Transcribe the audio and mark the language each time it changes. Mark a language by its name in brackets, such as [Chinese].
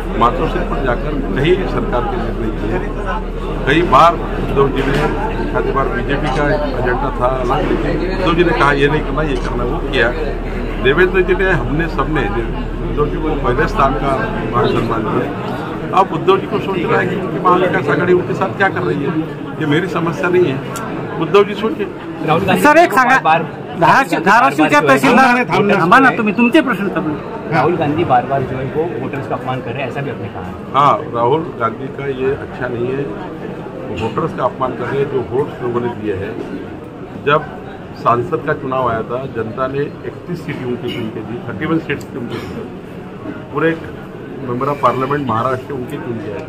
[Hindi] मातोश्री पर जाकर कई सरकार के निर्णय किए. कई बार उद्धव जी ने, आधी बार बीजेपी का एजेंडा था अलग, लेकिन उद्धव जी ने कहा ये नहीं करना, ये करना, वो किया. देवेंद्र जी ने, हमने सबने उद्धव जी को पहले स्थान का मान सम्मान दिया. अब उद्धव जी को सोच रहा है कि महाविकास आघाड़ी उनके साथ क्या कर रही है. ये मेरी समस्या नहीं है, उद्धव जी सोचे. [Marathi] सर, एक सांगा, धाराशिवच्या तहसीलदार माना तुम्ही तुमचे प्रश्न समजून. [Hindi] राहुल गांधी बार बार जो है वो वोटर्स का अपमान कर रहे हैं, ऐसा भी आपने कहा. हाँ, राहुल गांधी का ये अच्छा नहीं है. वोटर्स का अपमान कर रहे हैं. जो वोट्स लोगों ने दिए हैं, जब सांसद का चुनाव आया था जनता ने 31 सीटें उनकी चुन के दी, 31 सीट्स उनकी पूरे मेंबर ऑफ पार्लियामेंट महाराष्ट्र उनके चुन के आए.